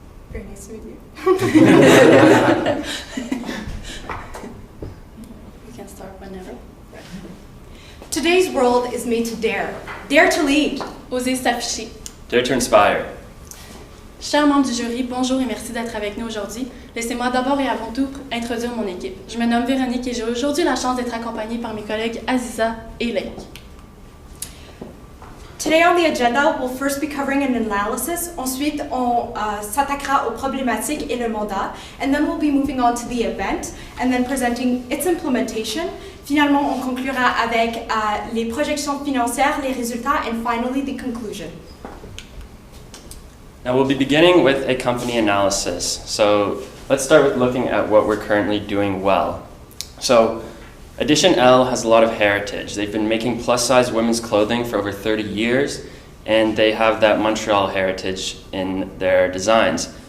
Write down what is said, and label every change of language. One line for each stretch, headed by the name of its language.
English: Very nice to meet you. We can start whenever. Today's world is made to dare. Dare to lead.
French: Oser s'afficher.
English: Dare to inspire.
French: Chers membres du jury, bonjour et merci d'être avec nous aujourd'hui. Laissez-moi d'abord et avant tout introduire mon équipe. Je me nomme Véronique et j'ai aujourd'hui la chance d'être accompagnée par mes collègues Aziza et Lake.
English: Today on the agenda, we'll first be covering an analysis.
French: Ensuite, on s'attaquera aux problématiques et le mandat.
English: And then we'll be moving on to the event and then presenting its implementation.
French: Finalement, on conclura avec les projections financières, les résultats,
English: and finally the conclusion. Now we'll be beginning with a company analysis. So let's start with looking at what we're currently doing well. So Edition L has a lot of heritage. They've been making plus-size women's clothing for over 30 years, and they have that Montreal heritage in their designs.